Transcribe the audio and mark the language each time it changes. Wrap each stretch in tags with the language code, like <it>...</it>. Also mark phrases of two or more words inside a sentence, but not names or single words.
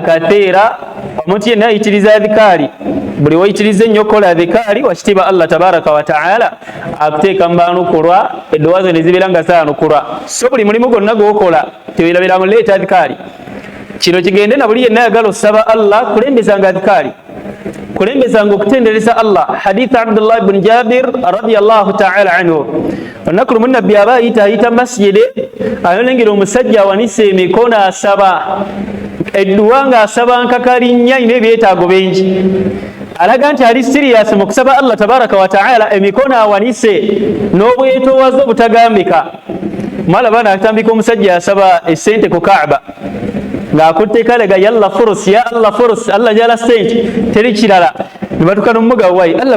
<lg>kathiira omuntu yenna ayitiriza dhikaari buli wayitiriza ennyo kola dhikaari wakitiibwa</lg> <ar>الله تبارك وتعالى</ar> <lg>akuteeka mubaanukulwa edduwa zo ne zibeera nga zaanukulwa so buli mulimu gwonna gwokola teweerabira muleeta dhikaari kino kigende na buli yenna ayagala osaba Allah kulembezanga dhikaari kulembezanga okutendereza Allah hadith Abdullah ibn Jabir</lg> <ar>رضي الله تعالى عنه</ar> <lg>olunaku lumu nabbi aba ayita masjidi ayolengera omusajja awanise emikono asaba edduwa ng'asaba nkakalinnya ayina ebyetaago bingi alaga nti ali sirias mu kusaba</lg> <ar>الله تبارك وتعالى</ar> <lg>emikono awanise n'obwetoowaze obutagambika mwalaba n'atambika omusajja asaba essente ku Kaaba ng'akutte kalega yalla furus ya Allah furus Allah jala sente teri kirala nibatuka n'omuga wayi Allah</lg>